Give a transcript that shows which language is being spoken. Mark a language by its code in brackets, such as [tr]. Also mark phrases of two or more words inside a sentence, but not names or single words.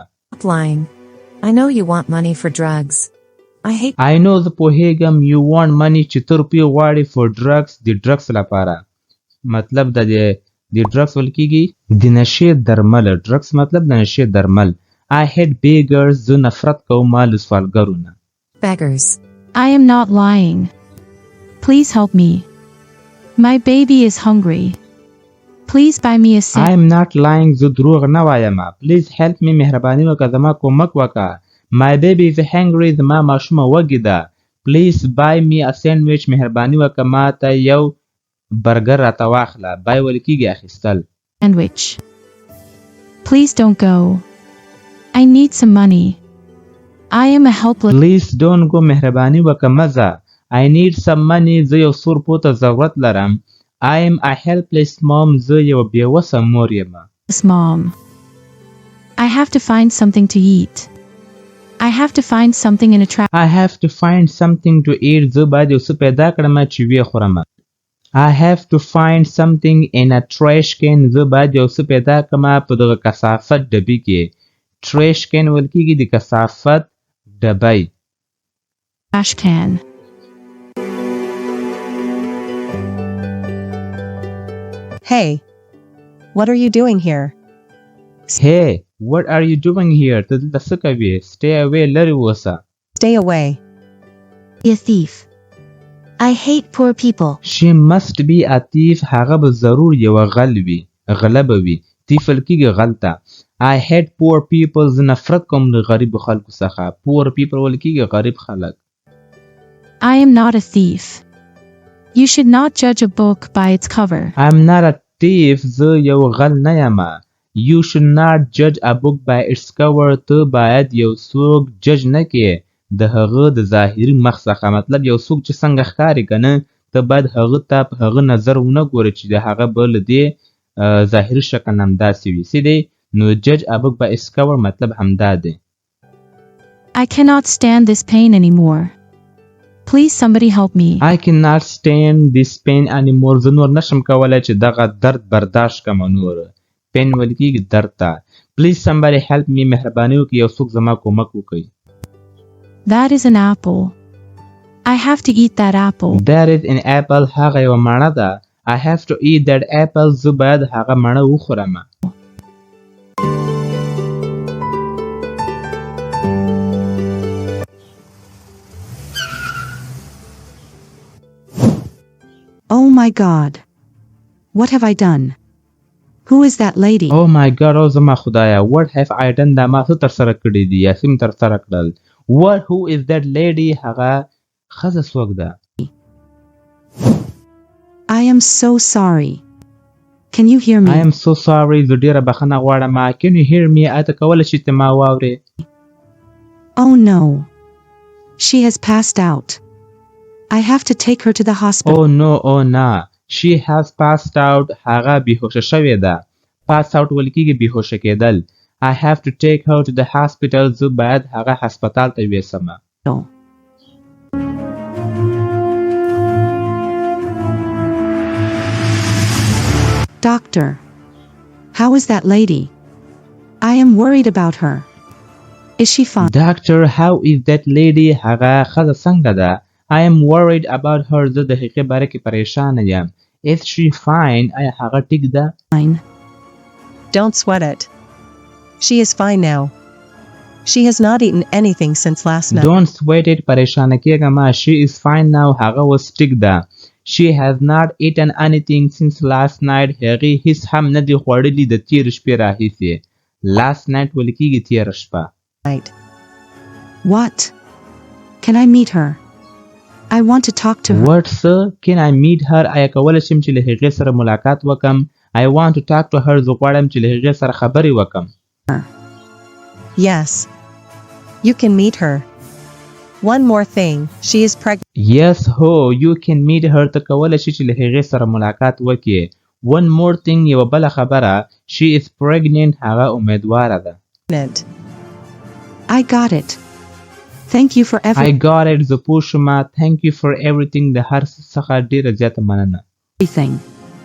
[en] Stop lying. I know you want money for drugs. I know the [ps] پوهیږم [en] you want money [ps] چې ته روپۍ غواړې [en] for drugs [ps] د drugs لپاره مطلب د drugs ول کېږي د نشې درمل drugs مطلب د نشې درمل [en] I hate beggars [ps] زه نفرت کوم له سوالګرو نه [en] Beggars. I am not lying. Please help me. My baby is hungry. Please buy me a I sandwich. am not lying [ps] زه دروغ نه وایم [en] please help me [ps] مهرباني وکړه زما کومک وکړه [en] My baby is hungry [ps] زما ماشومه وږې ده [en] Please buy me a sandwich [ps] مهرباني وکړه ما ته یو برګر راته واخله buy ویل کېږي اخیستل [en] Please don't go. I need some money. I am a helpless. Please don't go [ps] مهرباني وکړه مه ځه [en] I need some money [ps] زه یو څو روپو ته ضرورت لرم [en] I am a helpless mom [ps] زه یو بېوسه مور یم [en] Mom. I have to find something to eat. I have to find something in a trash. I have to find something to eat [ps] زه باید یو څه پیدا کړم چې ویې خورم [en] I have to find something in a trash can [ps] زه باید یو څه پیدا کړم په دغه کثافت ډبي کې [en] trash can [ps] ویل کېږي د کثافت ډبی [en] Trash can. Hey, what are you doing here? Hey, what are you doing here [ps] ته دلته څه کوې [en] stay away [ps] لرې اوسه [en] Stay away. Be a thief. I hate poor people. She must be a thief [ps] هغه به ضرور یوه غل وي غله به وي thief ویل کېږي غل ته [en] I hate poor people [ps] زه نفرت کوم له غریبو خلکو څخه [en] poor people [ps] ویل کېږي غریب خلک [en] I am not a thief. You should not judge a book by its cover. I'm not a thief [ps] زه یو غل نه یم [en] You should not judge a book by its cover [ps] ته باید یو څوک جج نه کې د هغه د ظاهري مخ څخه مطلب یو څوک چې څنګه ښکاري که نه ته باید هغه ته په هغه نظر ونه ګورې چې د هغه به له دې ظاهري شکل نه همداسې وي څه دی نو [en] judge a book by its cover [ps] مطلب همدا دی [en] I cannot stand this pain anymore. Please somebody help me. I cannot stand this pain anymore [ps] زه نور نشم کولی چې دغه درد برداشت کړم نور پین ویل کېږي درد ته [en] Please somebody help me [ps] مهرباني وکړئ یو څوک زما کومک وکړي [en] That is an apple. I have to eat that apple. That is an apple [ps] هغه یوه مڼه ده [en] I have to eat that apple [ps] زه باید هغه مڼه وخورم [en] Oh my God. What have I done? Who is that lady? Oh my God [ps] او زما خدایا [en] What have I done [ps] دا ما څه ترسره کړي دي یا څه مې ترسره کړل [en] Who is that lady [ps] هغه ښځه څوک ده [en] I am so sorry. Can you hear me? I am so sorry [ps] زه ډېره بخښنه غواړم [en] Can you hear me [ps] اته کولی شې ته ما واورې [en] Oh no. She has passed out. I have to take her to the hospital. Oh no oh no She has passed out [ps] هغه بېهوشه شوې ده [en] pass out [ps] ویل کېږي بېهوشه کېدل [en] I have to take her to the hospital [ps] زه باید هغه هسپتال ته یوسم [en] Doctor. How is that lady? I am worried about her. Is she fine? Doctor how is that lady [ps] هغه ښځه څنګه ده [en] I am worried about her [ps] زه د هغې باره کې پریشانه یم [en] Is she fine [ps] آیا هغه ټیک ده [en] Fine. Don't sweat it. She is fine now. She has not eaten anything since last night. Don't sweat it [ps] پریشانه کېږه ما [en] She is fine now [ps] هغه اوس ټیک ده [en] She has not eaten anything since last night [ps] هغې هیڅ هم نه دي خوړلي د تېرې شپې راهیسې [en] Last night [ps] ویل کېږي تېره شپه [en] What? Can I meet her? I want to talk to her. What sir? Can I meet her? [ps] آیا کولی شم چې له هغې سره ملاقات وکم [en] I want to talk to her [ps] زه غواړم چې له هغې سره خبرې وکم [en] Yes. You can meet her. One more thing. She is pregnant. Yes ho you can meet her [ps] ته کولی شي چې له هغې سره ملاقات وکړې [en] One more thing [ps] یوه بله خبره [en] She is pregnant [ps] هغه امیدواره ده [en] I got it. Thank you for everything. I got it [ps] زه پوه شوم [en] Thank you for everything [ps] د هر څه څخه ډېره زیاته مننه [en] everything.